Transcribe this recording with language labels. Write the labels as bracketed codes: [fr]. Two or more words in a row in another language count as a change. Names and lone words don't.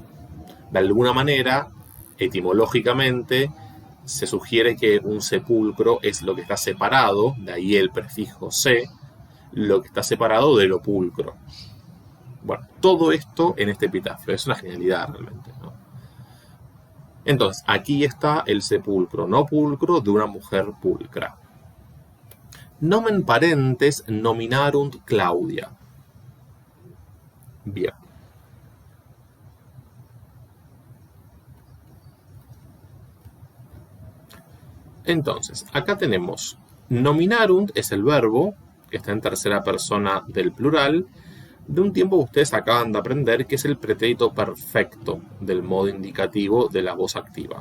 [es] De alguna manera, etimológicamente, se sugiere que un sepulcro es lo que está separado, de ahí el prefijo se, lo que está separado de lo pulcro. Bueno, todo esto en este epitafio, es una genialidad realmente, ¿no? Entonces, aquí está el sepulcro no pulcro de una mujer pulcra. [la] Nomen parentes nominarunt Claudia. [es] Bien. Entonces, acá tenemos nominarunt, es el verbo, que está en tercera persona del plural, de un tiempo que ustedes acaban de aprender, que es el pretérito perfecto del modo indicativo de la voz activa.